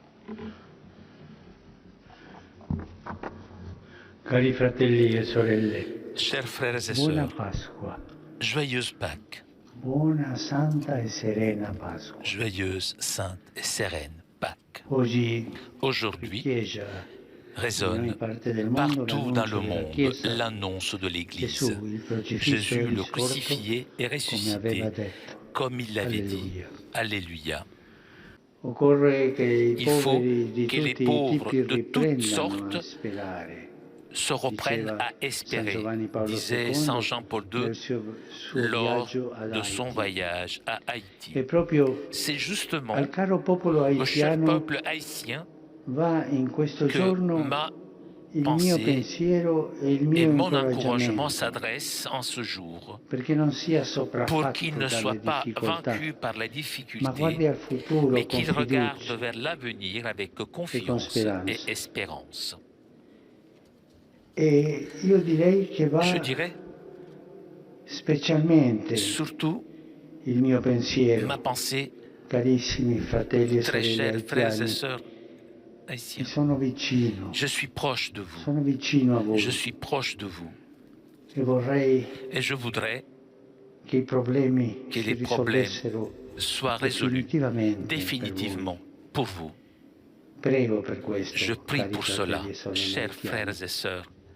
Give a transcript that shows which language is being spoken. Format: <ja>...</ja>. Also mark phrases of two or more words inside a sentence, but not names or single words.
<it>Cari fratelli e sorelle,</it> <fr>Chers frères et</fr> <it>buona</it> <fr>sœurs,</fr> <it>Pasqua,</it> <fr>joyeuse Pâques,</fr> <it>buona, santa e serena Pasqua.</it> <fr>joyeuse, sainte et sereine Pâques.</fr> <it>Oggi in</it> <fr>Aujourd'hui</fr> <it>Chiesa, in</it> <fr>résonne</fr> <it>ogni parte del mondo,</it> <fr>partout dans</fr> <it>l'annuncio</it> <fr>le</fr> <it>della</it> <fr>monde</fr> <it>Chiesa,</it> <fr>l'annonce de l'Église.</fr> <it>Gesù, il crocifisso</it> <fr>Jésus</fr> <it>e</it> <fr>le</fr> <it>risorto,</it> <fr>crucifié et</fr> <it>come aveva</it> <fr>ressuscité,</fr> <it>detto.</it> <fr>comme il l'avait dit.</fr> <it>Alleluia.</it> <fr>Alléluia.</fr> <it>Occorre che i</it> <fr>Il faut</fr> <it>poveri di</it> <fr>que les</fr> <it>tutti i</it> <fr>pauvres</fr> <it>tipi</it> <fr>de toutes</fr> <it>riprendano a</it> <fr>sortes</fr> <it>sperare.</it> <fr>se reprennent</fr> <it>Diceva</it> <fr>à</fr> <it>San</it> <fr>espérer,</fr> <it>Giovanni Paolo</it> <fr>disait</fr> <it>II</it> <fr>Saint Jean-Paul II</fr> <it>nel suo</it> <fr>lors</fr> <it>viaggio ad</it> <fr>de son</fr> <it>Haiti.</it> <fr>voyage à Haïti.</fr> <it>E proprio</it> <fr>C'est justement</fr> <it>al caro popolo</it> <fr>au cher</fr> <it>haitiano</it> <fr>peuple haïtien</fr> <it>va in questo</it> <fr>que</fr> <it>giorno</it> <fr>ma</fr> <it>il mio</it> <fr>pensée</fr> <it>pensiero e il</it> <fr>et</fr> <it>mio</it> <fr>mon encouragement</fr> <it>incoraggiamento,</it> <fr>s'adressent en ce jour</fr> <it>perché non sia</it> <fr>pour qu'il</fr> <it>sopraffatto</it> <fr>ne soit</fr> <it>dalle</it> <fr>pas</fr> <it>difficoltà,</it> <fr>vaincu par la</fr> <it>ma</it> <fr>difficulté,</fr> <it>guardi al futuro</it> <fr>mais</fr> <it>con</it> <fr>qu'il regarde</fr> <it>fiducia</it> <fr>vers l'avenir avec</fr> <it>e con</it> <fr>confiance et</fr> <it>speranza.</it> <fr>espérance.</fr> <it>E io direi che</it> <fr>Je</fr> <it>va</it> <fr>dirais</fr> <it>specialmente</it> <fr>surtout</fr> <it>il mio pensiero,</it> <fr>ma pensée,</fr> <it>carissimi fratelli e</it> <fr>très</fr> <it>sorelle</it> <fr>chers frères et</fr> <it>haitiani,</it> <fr>sœurs</fr> <it>vi</it> <fr>haïtiens.</fr> <it>sono vicino,</it> <fr>Je suis proche de vous.</fr> <it>sono vicino a voi</it> <fr>Je suis proche de vous.</fr> <it>e vorrei</it> <fr>Et je voudrais</fr> <it>che i problemi</it> <fr>que</fr> <it>si</it> <fr>les problèmes</fr> <it>risolvessero</it> <fr>soient résolus</fr> <it>definitivamente</it> <fr>définitivement pour vous.</fr> <it>per voi. Prego per questo,</it> <fr>Je prie</fr> <it>cari</it> <fr>pour cela,</fr> <it>fratelli e sorelle</it> <fr>chers</fr> <it>haitiani.</it> <fr>frères et sœurs</fr>